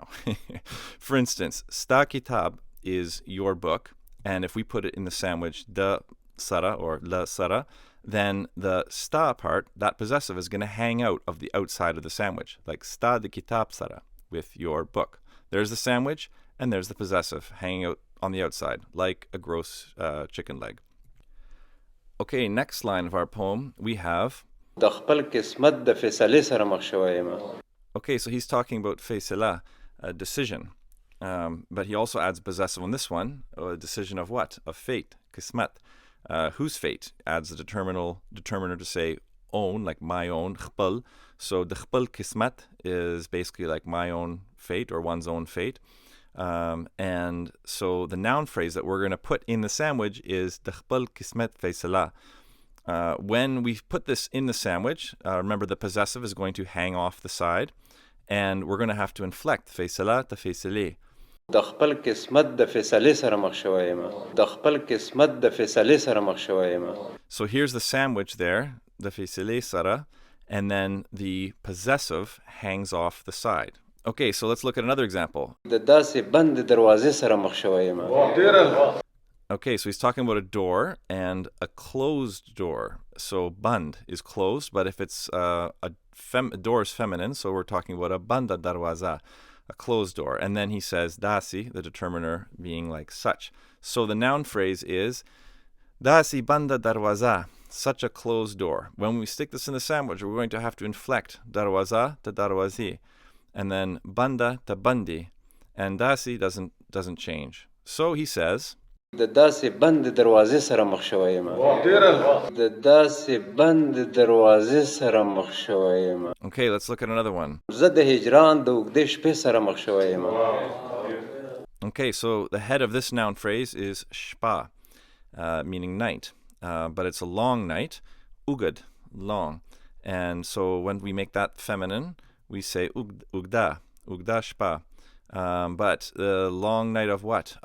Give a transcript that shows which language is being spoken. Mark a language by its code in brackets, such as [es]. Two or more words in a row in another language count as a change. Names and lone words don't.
[en] For instance, [ps] ستا کتاب [en] is your book, and if we put it in the sandwich [ps] د سره [en] or [ps] له سره, [en] then the sta part, that possessive, is going to hang out of the outside of the sandwich, like [ps] ستا د کتاب سره, [en] with your book. There's the sandwich, and there's the possessive hanging out on the outside, like a gross chicken leg. Okay, next line of our poem, we have... [ps] د خپل قسمت د فیصلې سره مخ شوی یم. [en] Okay, so he's talking about فیصله, a decision. But he also adds possessive on this one, a decision of what? Of fate, قسمت. Whose fate? Adds the determiner to say own, like my own, خپل. So the [ps] خپل قسمت [en] is basically like my own fate or one's own fate. And so the noun phrase that we're going to put in the sandwich is the [ps] خپل قسمت فیصله. [en] When we put this in the sandwich, remember the possessive is going to hang off the side, and we're going to have to inflect فیصله to فیصلې. [ps] د خپل قسمت د فیصلې سره مخ شوی یم. د خپل قسمت د فیصلې سره مخ شوی یم. [en] So here's the sandwich there. [ps] the فیصلې سره, [en] and then the possessive hangs off the side. Okay, so let's look at another example. [ps] د داسې بندې دروازې سره مخ شوی یم. [en] Okay, so he's talking about a door and a closed door. So band is closed, but if it's a door is feminine, so we're talking about a [ps] بنده دروازه, [en] a closed door. And then he says dasi, the determiner being like such. So the noun phrase is [ps] داسې بنده دروازه, [en] such a closed door. When we stick this in the sandwich, we're going to have to inflect darwaza to darwazi, and then banda to bandi, and dasi doesn't change. So he says, [ps] د داسې بندې دروازې سره مخ شوی یم. د داسې بندې دروازې سره مخ شوی یم. [en] Okay, let's look at another one. [ps] زه د هجران د اوږدې شپې سره مخ شوی یم. [en] Okay, so the head of this noun phrase is shpa, meaning night, but it's a long night, ugad, long. And so when we make that feminine, we say [ps] اوږده شپه. [en] But the long night of what?